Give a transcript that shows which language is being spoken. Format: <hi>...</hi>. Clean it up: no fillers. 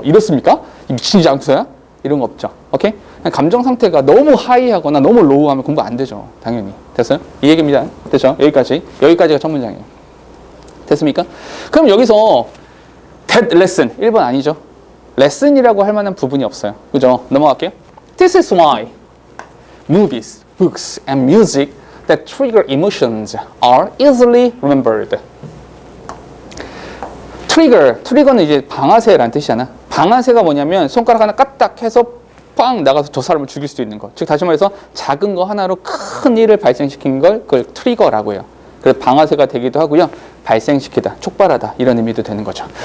<ko>이렇습니까? 미친지 않고서야? 이런 거 없죠. 오케이? 감정 상태가 너무 하이하거나 너무 로우하면 공부 안 되죠. 당연히. 됐어요? 이 얘기입니다. 됐죠? 여기까지. 여기까지가 첫 문장이에요. 됐습니까? 그럼 여기서</ko> <en>that lesson</en> <ko>1번 아니죠? 레슨이라고 할 만한 부분이 없어요. 그죠? 넘어갈게요.</ko> <en>This is why movies, books, and music that trigger emotions are easily remembered.</en> <ko>트리거는 이제 방아쇠라는 뜻이잖아. 방아쇠가 뭐냐면 손가락 하나 까딱 해서 빵 나가서 저 사람을 죽일 수도 있는 거. 즉 다시 말해서 작은 거 하나로 큰 일을 발생시킨 걸 그걸 트리거라고 해요. 그래서 방아쇠가 되기도 하고요. 발생시키다, 촉발하다 이런 의미도 되는 거죠.</ko>